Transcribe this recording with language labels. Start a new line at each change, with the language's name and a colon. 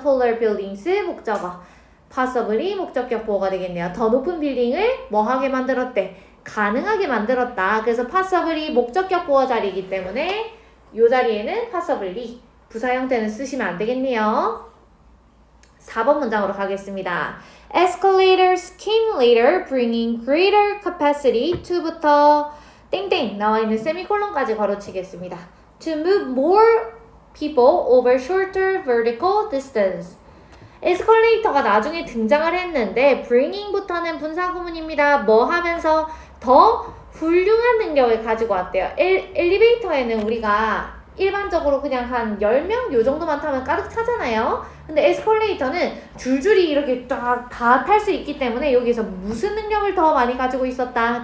English: taller buildings
Korean: 목적어 possibly 목적격 보호가 되겠네요. 더 높은 빌딩을 뭐 하게 만들었대? 가능하게 만들었다. 그래서 possibly 목적격 보호 자리이기 때문에 이 자리에는 possibly 부사 형태는 쓰시면 안 되겠네요. 4번 문장으로 가겠습니다.
English: Escalators came later, bringing greater capacity to부터
Korean: 땡땡 나와 있는 세미콜론까지 가로치겠습니다.
English: To move more people over shorter vertical distance.
Korean: 에스컬레이터가 나중에 등장을 했는데 bringing부터는 분사구문입니다. 뭐 하면서 더 훌륭한 능력을 가지고 왔대요. 엘리베이터에는 우리가 일반적으로 그냥 한 10명 요 정도만 타면 가득 차잖아요. 근데 에스컬레이터는 줄줄이 이렇게 다 탈 수 있기 때문에 여기서 무슨 능력을 더 많이 가지고 있었다.